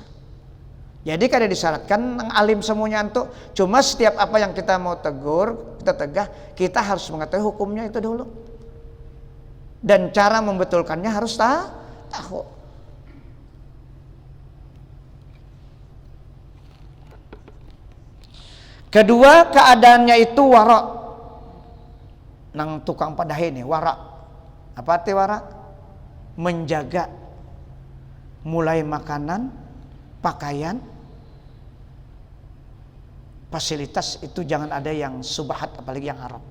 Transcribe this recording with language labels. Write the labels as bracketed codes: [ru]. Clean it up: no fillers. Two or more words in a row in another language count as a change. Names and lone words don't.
[bjn] Jadi kada disyaratkan yang alim semuanya untuk, cuma setiap apa yang kita mau tegur, kita tegah, kita harus mengetahui hukumnya itu dulu. [id] Dan cara membetulkannya harus tahu. Kedua, keadaannya itu wara. [bjn] Nang tukang padahi nih, wara. [id] Apa arti wara? Menjaga mulai makanan, pakaian, fasilitas itu jangan ada yang subhat apalagi yang haram.